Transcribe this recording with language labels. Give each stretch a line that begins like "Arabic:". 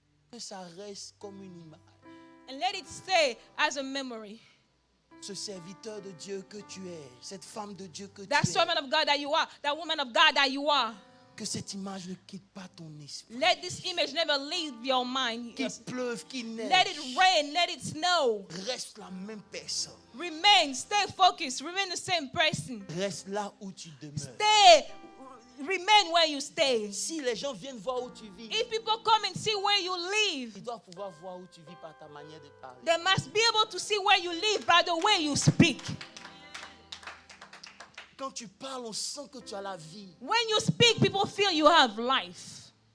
French: Que ça reste comme une image.
English: And let it stay as a memory.
French: Ce serviteur de Dieu que tu es, cette femme de Dieu que
English: That
French: tu es,
English: servant of God that you are, that woman of God that you are.
French: que cette image ne quitte pas ton esprit.
English: Let this image never leave your mind.
French: Qu'il pleuve, qu'il neige,
English: Let it rain, let it snow.
French: reste la même personne.
English: Remain, stay focused, remain the same person.
French: Reste là où tu demeures.
English: Remain where you stay.
French: Si les gens viennent voir où tu vis,
English: If people come and see where you live,
French: ils doivent pouvoir voir où tu vis par ta manière de parler.
English: they must be able to see where you live by the way you speak.
French: Quand tu parles, on sent que tu as la vie.
English: When you speak, people feel you have life.